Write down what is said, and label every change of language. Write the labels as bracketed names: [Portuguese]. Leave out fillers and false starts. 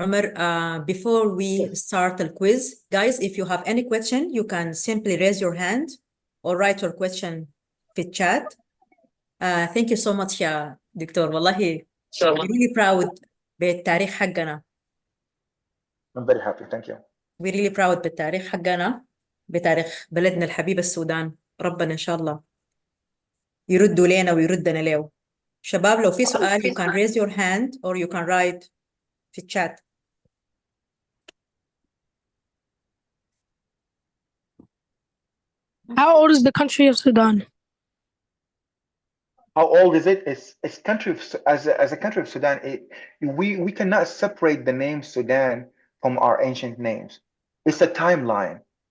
[English] Umar, before we start the quiz, guys, if you have any question, you can simply raise your hand or write your question في chat. Thank you so much [Arabic] يا دكتور. والله [English] we're really proud [Arabic] بالتاريخ حقنا. [English] I'm very happy, thank you. we're really proud [Arabic] بالتاريخ حقنا، بتاريخ بلدنا الحبيب السودان. ربنا إن شاء الله يردوا لنا ويردنا له. شباب لو في سؤال [English] you can raise your hand or you can write [Arabic] في الشات. [English] How old is the country of Sudan? How old is it? It's country of, as a country of Sudan. We cannot separate the name Sudan from our ancient names. It's a timeline.